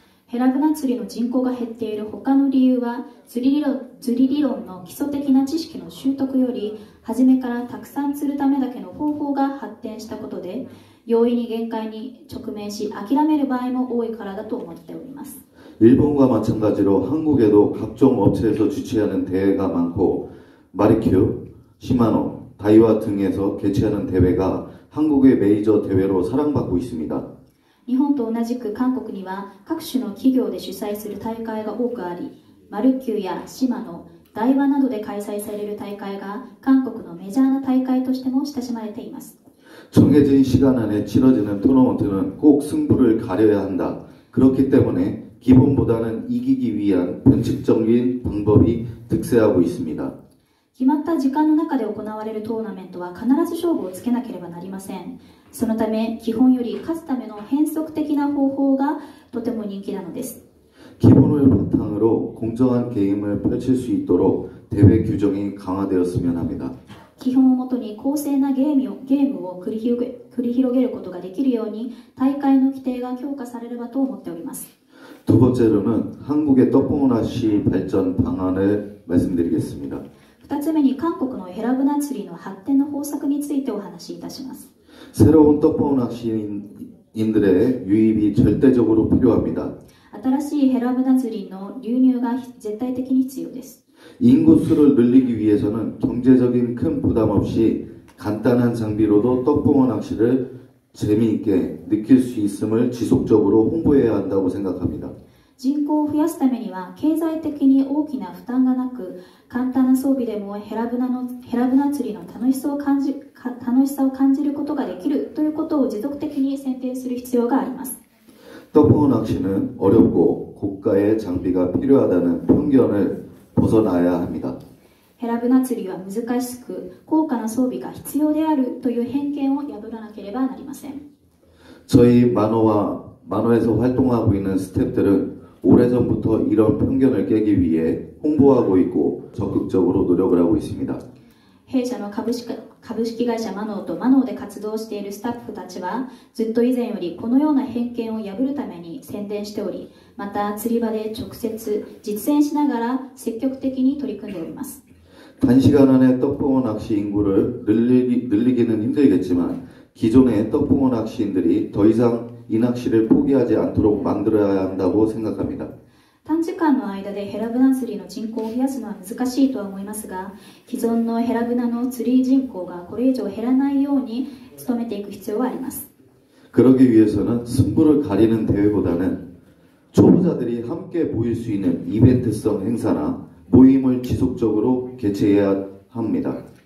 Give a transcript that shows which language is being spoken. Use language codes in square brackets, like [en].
[ja] ヘラブナ釣りの人口が減っている他の理由は釣り理論の基礎的な知識の習得より初めからたくさん釣るためだけの方法が発展したことで容易に限界に直面し諦める場合も多いからだと思っております。 [ko] 일본과 마찬가지로 한국에도 각종 업체에서 주최하는 대회가 많고 마리큐, 시마노, 다이와 등에서 개최하는 대회가 한국의 메이저 대회로 사랑받고 있습니다. [ja] 日本と同じく韓国には各種の企業で主催する大会が多くあり、マルキューやシマノ、ダイワなどで開催される大会が韓国のメジャーな大会としても親しまれています。 [ko] 정해진 시간 안에 치러지는 토너먼트는 꼭 승부를 가려야 한다. 그렇기 때문에 기본보다는 이기기 위한 변칙적인 방법이 득세하고 있습니다. [ja] 決まった時間の中で行われるトーナメントは必ず勝負をつけなければなりません。そのため基本より勝つための変則的な方法がとても人気なのです。 [ko] 기본을 바탕으로 공정한 게임을 펼칠 수 있도록 대회 규정이 강화되었으면 합니다. [ja] 基本をもとに公正なゲームを繰り広げることができるように大会の規定が強化されればと思っております。 [ko] 두 번째로는 한국의 떡붕어 낚시 발전 방안을 말씀드리겠습니다. [ja] 2つ目に韓国のヘラブナ釣りの発展の方策についてお話しいたします。 [ko] 새로운 떡붕어 낚시인들의 유입이 절대적으로 필요합니다. [ja] 新しいヘラブナ釣りの流入が絶対的に必要です。 [ko] 인구수를 늘리기 위해서는 경제적인 큰 부담 없이 간단한 장비로도 떡붕어 낚시를 재미있게 느낄 수 있음을 지속적으로 홍보해야 한다고 생각합니다. [ja] 人口を増やすためには経済的に大きな負担がなく簡単な装備でもヘラブナ釣りの楽しさを感じることができるということを持続的に宣伝する必要があります。 [ko] 떡붕어 낚시는 어렵고 고가의 장비가 필요하다는 편견을 벗어나야 합니다. [ja] ヘラブナ釣りは難しく高価な装備が必要であるという偏見を破らなければなりません。 [ko] 저희 만호에서 활동하고 있는 스태프들은 오래전부터 이런 편견을 깨기 위해 홍보하고 있고 적극적으로 노력을 하고 있습니다. [ja] 弊社の株式会社マノーとマノーで活動しているスタッフたちはずっと以前よりこのような偏見を破るために宣伝しており、また釣り場で直接実践しながら積極的に取り組んでおります。 [ko] 단시간 안에 떡붕어 낚시 인구를 늘리기는 힘들겠지만 기존의 떡붕어 낚시인들이 더 이상 이 낚시를 포기하지 않도록 만들어야 한다고 생각합니다. [ja] 短時間の間でヘラブナ釣りの人口を増やすのは難しいとは思いますが、既存のヘラブナの釣り人口がこれ以上減らないように努めていく必要があります。 [ko] 그러기 위해서는 승부를 가리는 대회보다는 초보자들이 함께 모일 수 있는 이벤트성 행사나 모임을 지속적으로 개최해야 합니다.